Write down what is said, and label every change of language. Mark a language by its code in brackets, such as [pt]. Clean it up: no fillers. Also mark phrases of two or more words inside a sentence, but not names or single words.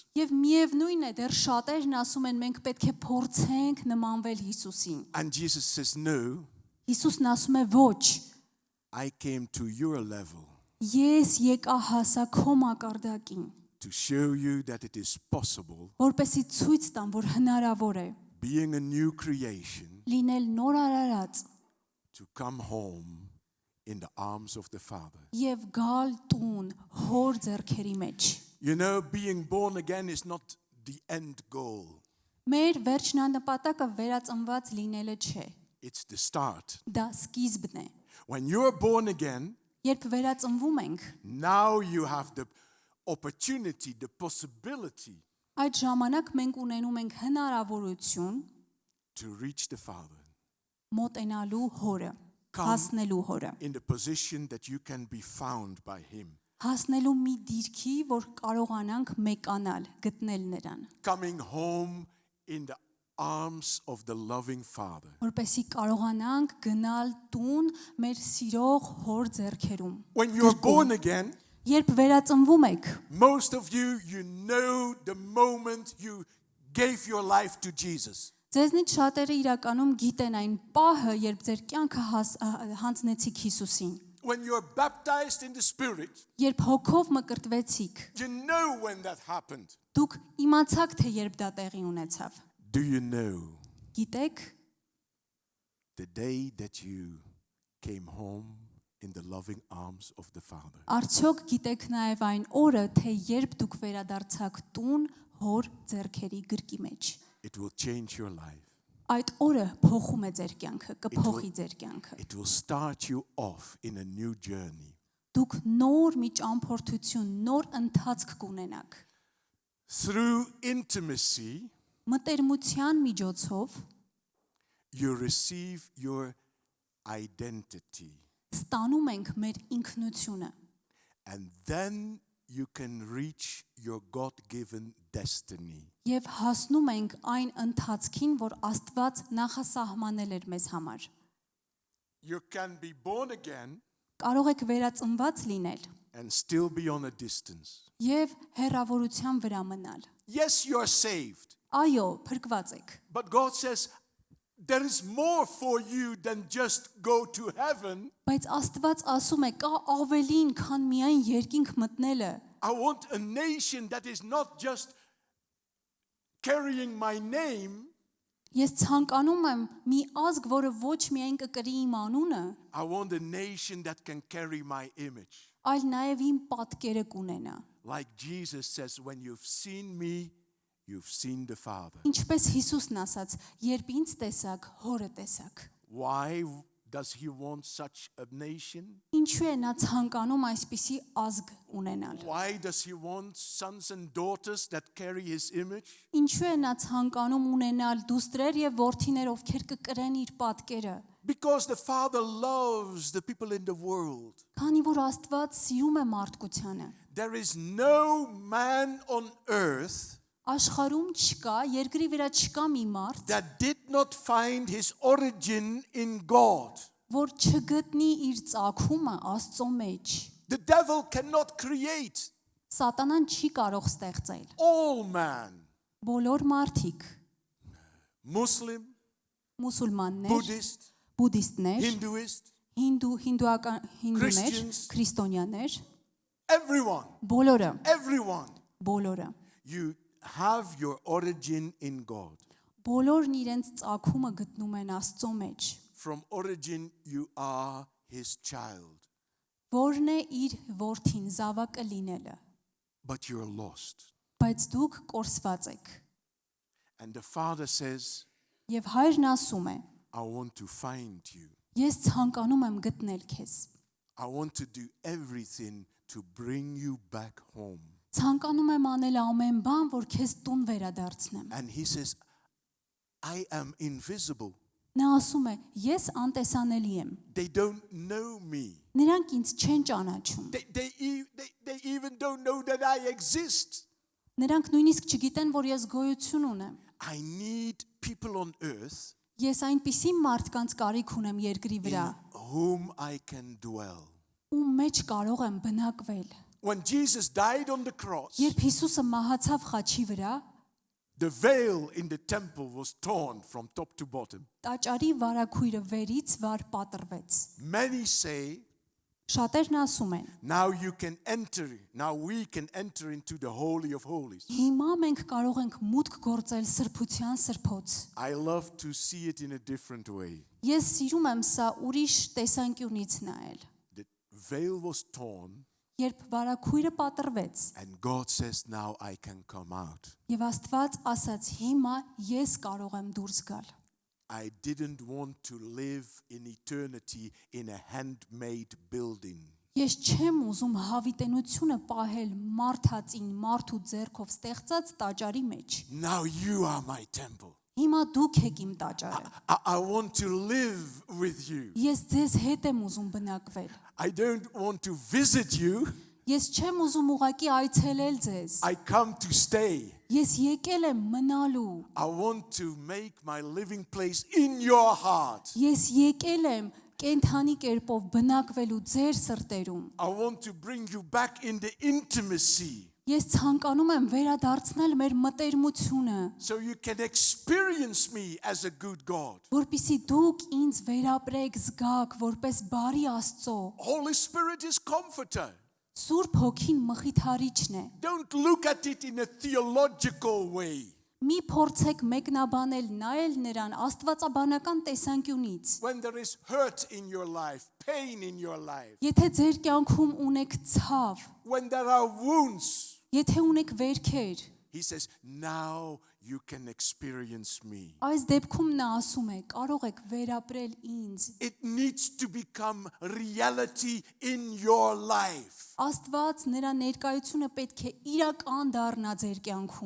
[hy] Եվ միևնույն է, դեռ շատերն ասում են մենք պետք է փորձենք նմանվել Հիսուսին։ [en] And Jesus says, no, [hy] Հիսուսն ասում է ոչ, [en] I came to your level [hy] ես եկա հասա քո մակարդակին, [en] to show you that it is possible, [hy] որպեսզի ցույց տամ, որ հնարավոր է [en] being a new creation, [hy] լինել նոր արարած [en] to come home in the arms of the Father. [hy] եւ գալ տուն հոր ձեռքերի մեջ։ [en] You know, being born again is not the end goal. [hy] Մեր վերջնանպատակը վերածնված լինելը չէ։ [en] It's the start. [hy] Դա սկիզբն է։ [en] When you're born again, [hy] Երբ վերածնվում ենք, [en] now you have the opportunity, the possibility [hy] այդ ժամանակ մենք ունենում ենք հնարավորություն [en] to reach the Father [hy] մոտենալու հորը, [en] Come. [hy] հասնելու հորը, [en] in the position that you can be found by Him. [hy] հասնելու մի դիրքի, որ կարողանանք մեկանալ, գտնել նրան, [en] Coming home in the arms of the loving Father. [hy] որպեսզի կարողանանք գնալ տուն մեր սիրող հոր ձեռքերում։ [en] When you're [hy] գրկում։ [en] born again, [hy] Երբ վերածնվում եք, [en] most of you, you know the moment you gave your life to Jesus. [hy] ձեզնից շատերը իրականում գիտեն այն պահը, երբ ձեր կյանքը հանձնեցիք Հիսուսին, [en] When you're baptized in the Spirit, [hy] երբ հոգով մկրտվեցիք, [en] you know when that happened. [hy] դուք իմացաք, թե երբ դա տեղի ունեցավ։ [en] Do you know [hy] Գիտեք, [en] the day that you came home in the loving arms of the Father? [hy] արդյոք գիտեք նաև այն օրը, թե երբ դուք վերադարձաք տուն հոր ձեռքերի գրկի մեջ։ [en] It will change your life. [hy] Այդ օրը փոխում է ձեր կյանքը, կփոխի ձեր կյանքը։ [en] It will start you off in a new journey. [hy] Դուք նոր մի ճամփորդություն, նոր ընթացք կունենաք։ [en] Through intimacy, [hy] Մտերմության միջոցով [en] you receive your identity. [hy] ստանում ենք մեր ինքնությունը [en] And then you can reach your God-given destiny. [hy] եւ հասնում ենք այն ընթացքին, որ Աստված նախասահմանել էր մեզ համար։ [en] You can be born again [hy] Կարող եք վերածնված լինել [en] and still be on a distance. [hy] եւ հեռավորության վրա մնալ։ [en] Yes, you are saved. [hy] Այո, փրկված եք։ [en] But God says, there is more for you than just go to heaven. [hy] Բայց Աստված ասում է, կա ավելին, քան միայն երկինք մտնելը։ [en] I want a nation that is not just carrying my name. [hy] Ես ցանկանում եմ մի ազգ, որը ոչ միայն կկրի իմ անունը, [en] I want a nation that can carry my image. [hy] այլ նաև իմ պատկերը կունենա։ [en] Like Jesus says, when you've seen me, you've seen the Father. [hy] Ինչպես Հիսուսն ասաց, երբ ինձ տեսաք, հորը տեսաք։ [en] Why does he want such a nation? [hy] Ինչու է նա ցանկանում այսպիսի ազգ ունենալ։ [en] Why does he want sons and daughters that carry his image? [hy] Ինչու է նա ցանկանում ունենալ դուստրեր եւ որդիներ, ովքեր կկրեն իր պատկերը։ [en] Because the Father loves the people in the world. [hy] Քանի որ Աստված սիրում է մարդկությանը։ [en] There is no man on earth [hy] Աշխարհում չկա, երկրի վրա չկա մի մարդ, [en] that did not find his origin in God. [hy] որ չգտնի իր ծագումը Աստծո մեջ։ [en] The devil cannot create [hy] Սատանան չի կարող ստեղծել։ [en] all man, [hy] Բոլոր մարդիկ, [en] Muslim, [hy] մուսուլմաններ, [en] Buddhist, [hy] բուդդիստներ, [en] Hinduist, [hy] հինդուներ, [en] Christians. [hy] քրիստոնյաներ, [en] everyone, [hy] բոլորը, բոլորը։ [en] you have your origin in God. [hy] Բոլորն իրենց ծագումը գտնում են Աստծո մեջ։ [en] From origin, you are his child. [hy] որն է իր որդին զավակը լինելը, [en] but you're lost. [hy] բայց դուք կորսված եք։ [en] And the father says, [hy] Եվ հայրն ասում է. [en] I want to find you. [hy] Ես ցանկանում եմ գտնել քեզ։ [en] I want to do everything to bring you back home. [hy] Ցանկանում եմ անել ամեն բան, որ քեզ տուն վերադարձնեմ։ [en] And he says, I am invisible. [hy] Նա ասում է. Ես անտեսանելի եմ։ [en] They don't know me. [hy] Նրանք ինձ չեն ճանաչում։ [en] They even don't know that I exist. [hy] Նրանք նույնիսկ չգիտեն, որ ես գոյություն ունեմ։ [en] I need people on earth [hy] Ես այնպիսի մարդկանց կարիք ունեմ երկրի վրա, [en] in whom I can dwell. [hy] ում մեջ կարող եմ բնակվել։ [en] When Jesus died on the cross, [hy] Երբ Հիսուսը մահացավ խաչի վրա, [en] the veil in the temple was torn from top to bottom. [hy] տաճարի վարագույրը վերից վար պատռվեց։ [en] Many say, [hy] Շատերն ասում են. [en] now we can enter into the Holy of Holies. [hy] Հիմա մենք կարող ենք մուտք գործել սրբության սրբոց։ [en] I love to see it in a different way. [hy] Ես սիրում եմ սա ուրիշ տեսանկյունից նայել։ [en] The veil was torn, [hy] Երբ վարագույրը պատռվեց, [en] and God says, now I can come out. [hy] եւ Աստված ասաց. Հիմա ես կարող եմ դուրս գալ։ [en] I didn't want to live in eternity in a handmade building. [hy] Ես չեմ ուզում հավիտենությունը պահել մարդածին, մարդու ձեռքով ստեղծած տաճարի մեջ։ [en] Now you are my temple. [hy] Հիմա դուք եք իմ տաճարը։ [en] I want to live with you. [hy] Ես ձեզ հետ եմ ուզում բնակվել։ [en] I don't want to visit you. [hy] Ես չեմ ուզում ուղակի այցելել ձեզ։ [en] I come to stay. [hy] Ես եկել եմ մնալու։ [en] I want to make my living place in your heart. [hy] Ես եկել եմ կենթանի կերպով բնակվելու ձեր սրտերում։ [en] I want to bring you back in the intimacy [hy] Ես ցանկանում եմ վերադարձնել մեր մտերմությունը, [en] so you can experience me as a good God. [hy] որպիսի դուք ինձ վերապրեք, զգաք որպես բարի Աստծո։ [en] Holy Spirit is comforter. [hy] Սուրբ Հոգին մխիթարիչն է։ [en] Don't look at it in a theological way. [hy] Մի փորձեք մեկնաբանել, նայել նրան աստվածաբանական տեսանկյունից։ [en] When there is hurt in your life, pain in your life, [hy] Եթե ձեր կյանքում ունեք ցավ, [en] when there are wounds, [hy] եթե ունեք վերքեր, [en] he says, now you can experience me. [hy] այս դեպքում նա ասում է. կարող եք վերապրել ինձ։ [en] It needs to become reality in your life. [hy] Աստված նրա ներկայությունը պետք է իրական դառնա ձեր կյանքում։